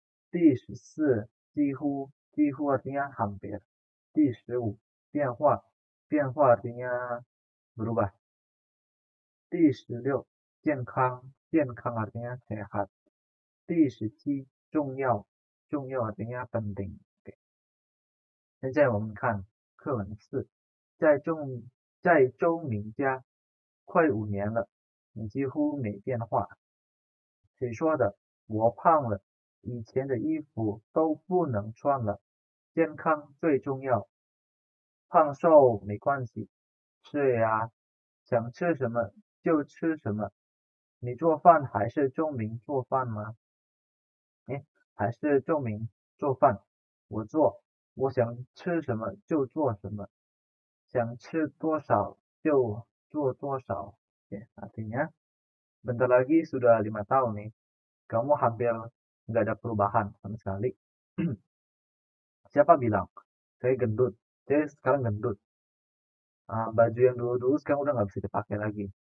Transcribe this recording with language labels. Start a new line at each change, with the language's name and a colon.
Chinese: 第14 几乎
Indonesian: artinya hampir.
Chinese: 第15 变化
Indonesian: artinya berubah.
Chinese: 第16 健康
Indonesian: artinya sehat.
Chinese: 第17 重要
Indonesian: artinya penting. Oke.
Chinese: 现在我们看课文4，在周明家快5年了，你几乎没变化。谁说的？我胖了，以前的衣服都不能穿了。健康最重要，胖瘦没关系。是呀，想吃什么就吃什么。你做饭还是周明做饭吗？还是周明做饭？我做，我想吃什么就做什么，想吃多少就做多少。
Indonesian: Artinya, bentar lagi sudah 5 tahun nih, kamu hampir nggak ada perubahan sama sekali. Siapa bilang? Saya gendut, saya sekarang gendut. Baju yang dulu-dulu sekarang udah nggak bisa dipakai lagi.